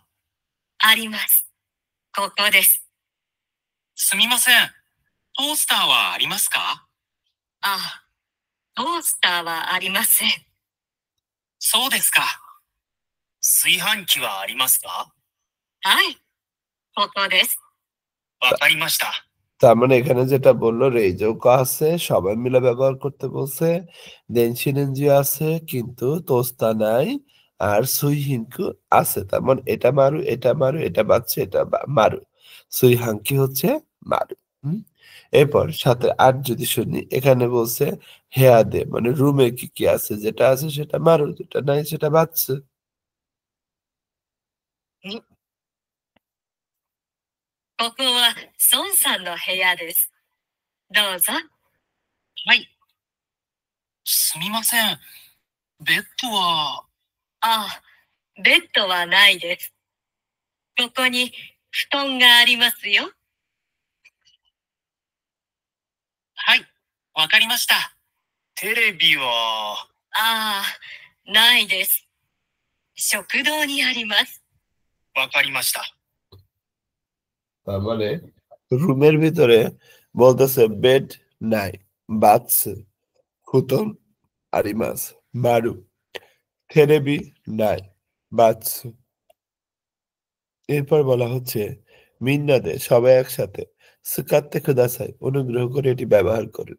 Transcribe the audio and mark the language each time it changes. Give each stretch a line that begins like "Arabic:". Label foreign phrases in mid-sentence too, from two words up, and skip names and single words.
Japanese: あります。ここです。すみません。トースターはありますか？あ、トースターはありません。そうですか。炊飯器はありますか？はい。ここです。わかりました。
Bangla: তার মানে এখানে যেটা বললো রেইজোকো আছে, সবাই মিলে ব্যবহার করতে বলছে, দেনশিরেনজি আছে কিন্তু তোস্তা নাই, আর সুইহিনকু আছে। তার মানে এটা মারু, এটা মারু, এটা বাচ্চা, এটা মারু। সুইহাঙ্কি হচ্ছে মারু। এরপর সাথে আর যদি শুনি, এখানে বলছে
Japanese: 部屋で,
Bangla: মানে রুমে কি কি আছে, যেটা আছে সেটা মারু, যেটা নাই সেটা বাচ্চা।
Japanese: ここは孫さんの部屋です。どうぞ。はい。すみません。ベッドは。ああ、ベッドはないです。ここに布団がありますよ。はい、わかりました。テレビは。ああ、ないです。食堂にあります。わかりました。
Bangla: তার মানে রুমের ভিতরে বলতেছে বেড নাই, বাচ্চা,
Japanese: 布団あります,
Bangla: মারু, থেরেবি নাই, বাচ্চা। এরপর বলা হচ্ছে মিন্নাদে, সবাই একসাথে,
Japanese: 使ってください,
Bangla: অনুগ্রহ করে এটি ব্যবহার করুন।